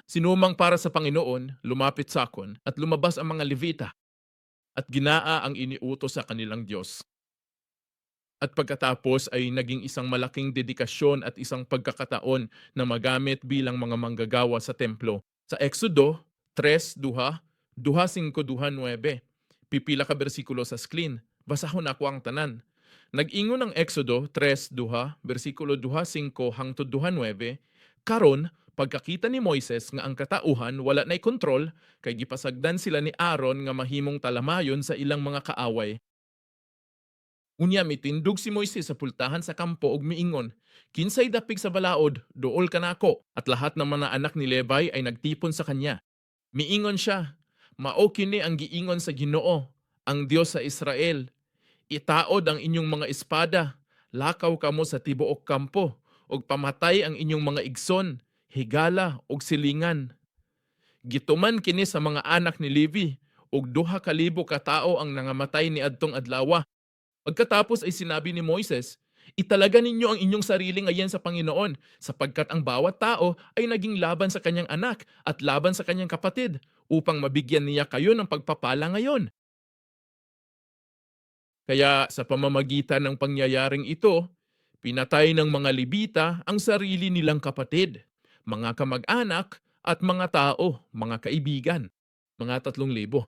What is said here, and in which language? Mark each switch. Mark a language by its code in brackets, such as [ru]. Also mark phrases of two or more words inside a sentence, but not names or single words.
[tl] Sino mang para sa Panginoon, lumapit sa akin, at lumabas ang mga Levita, at ginaa ang iniutos sa kanilang Diyos. At pagkatapos ay naging isang malaking dedikasyon at isang pagkakataon na magamit bilang mga manggagawa sa templo. [ceb] Sa Exodo 3:2, 2:5-9, pipila ka bersikulo sa screen. Basahon ako ang tanan. Nag-ingon ng Exodo 3:2, bersikulo 2:5-9, karon pagkakita ni Moises nga ang katauhan wala nay kontrol, kay gipasagdan sila ni Aaron nga mahimong talamayon sa ilang mga kaaway. Unya mitindog si Moises sa pultahan sa kampo ug miingon, "Kinsay dapig sa balaod, duol ka nako." [tl] At lahat ng mga anak ni Levi ay nagtipon sa kanya. [ceb] Miingon siya, "Mao kini ang giingon sa Ginoo, ang Dios sa Israel. Itaod ang inyong mga espada, lakaw kamo sa tibuok kampo, ug pamatay ang inyong mga igsoon, higala ug silingan. Gituman kini sa mga anak ni Levi, ug 2,000 ka tawo ang nangamatay ni adtong adlaw." [tl] Pagkatapos ay sinabi ni Moises, "Italaga ninyo ang inyong sarili ngayon sa Panginoon, sapagkat ang bawat tao ay naging laban sa kanyang anak at laban sa kanyang kapatid, upang mabigyan niya kayo ng pagpapala ngayon." Kaya sa pamamagitan ng pangyayaring ito, pinatay ng mga Levita ang sarili nilang kapatid, mga kamag-anak at mga tao, mga kaibigan, mga 3,000.